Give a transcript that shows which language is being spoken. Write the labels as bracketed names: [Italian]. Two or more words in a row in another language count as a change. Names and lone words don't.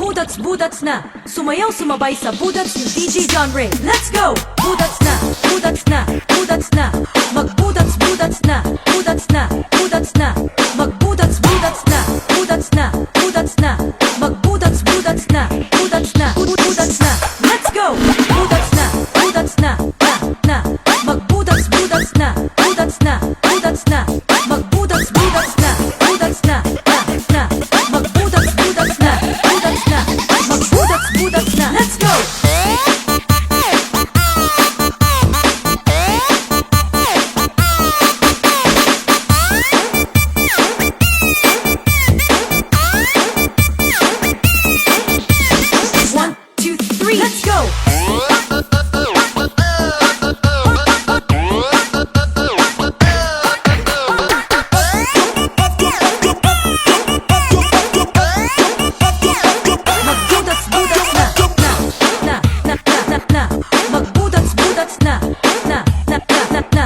[Filipino] Budats na, sumayaw sumabay sa Budats ni DJ John Ray. [English] Let's go! [Filipino] Budats na, Budats na, Budats na. Magbudats, Budats na, Budats na, Budats na. Magbudats, Budats na, Budats na, Budats na. Magbudats, Budats na, Budats na, Budats na. [English] Let's go! [Filipino] Budats na, Budats na, na. Magbudats, Budats na, Budats na, Budats na. Magbudats, Budats na, Budats na, na. Magbudats, Budats na, Budats na. Magbudats, Budats na. [English] Let's go! One, two, three, let's go! [Filipino] Magbudats, budats na, na. Magbudats, budats na, na.